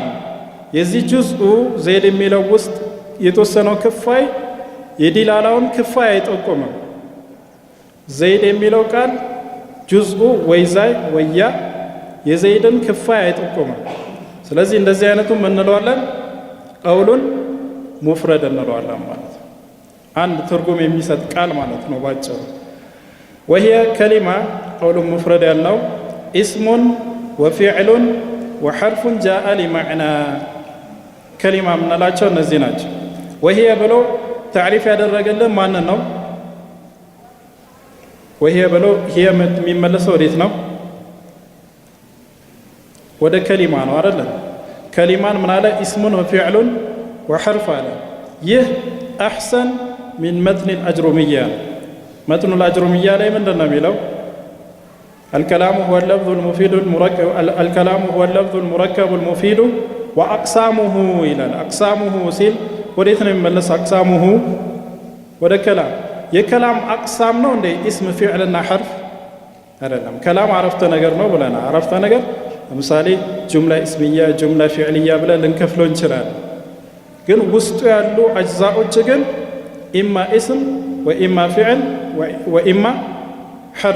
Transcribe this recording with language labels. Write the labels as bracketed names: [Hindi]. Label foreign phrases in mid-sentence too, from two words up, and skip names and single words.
[Amharic] የዚህ ጁዝኡ ዘይድ የሚለው ውስጥ የተወሰነው ክፋይ የዲላላውን ክፋይ አይጠቁምም ዘይድ የሚለው ቃል ጁዝኡ ወይ ዛይ ወያ የዘይድን ክፋይ አይጠቁምም ስለዚህ እንደዚህ አይነቱ ምን እንለዋለን [Arabic] قولا مفردا [Amharic] እንለዋለን ማለት ነው አንድ ትርጉም የሚሰጥ ቃል ማለት ነው ባጭሩ [Arabic] وهي كلمة قول مفرد [Amharic] ያልነው [Arabic] اسم وفعل وحرف جاء لمعنى كلمة [Amharic] ምንላቸው እነዚህ ናቸው وهي ብሎ تعريف ያደረገልን ማን ነው وهي ብሎ هي የሚመለሰው ወዴት ነው ወደ ከሊማ ነው አይደል ከሊማን ምን አለ [Arabic] اسم وفعل وحرف [Amharic] አለ ይህ [Arabic] احسن من متن الاجروميه [Amharic] متن الاجروميه ላይ ምንድነው የሚለው [Arabic] الكلام هو اللفظ المفيد المركب الكلام هو اللفظ المركب المفيد واقسامه الى اقسامه [Amharic] ሲል ወዴት ነው የሚመለስ [Arabic] اقسامه [Amharic] ወደ ከላም የከላም አቅሳም ነው እንደ [Arabic] اسم [Amharic] فعልና حرف አይደለም ከላም አረፍተ ነገር ነው ብለና አረፍተ ነገር ለምሳሌ [Arabic] جملة اسمية جملة فعلية [Amharic] ብለን ልንከፍለው እንችላለን ግን ውስጡ ያሉ አጅዛዎች ግን [Arabic] إما اسم وإما فعل وإما حرف